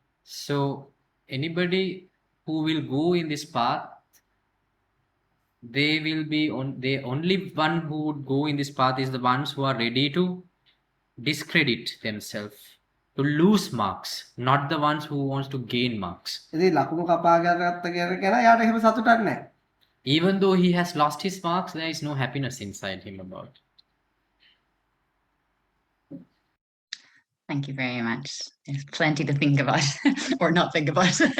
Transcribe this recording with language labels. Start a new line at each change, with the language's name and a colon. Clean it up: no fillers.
English: So anybody who will go in this path, they will be on the only one who would go in this path is the ones who are ready to discredit themselves, to lose marks, not the ones who wants to gain marks.
Sinhala: ඉතින් ලකුණු කපා ගත්ත කෙනා යාට එහෙම සතුටක් නැහැ.
English: Even though he has lost his marks, there is no happiness inside him about it. Thank you very much. There's plenty to think about or not think about.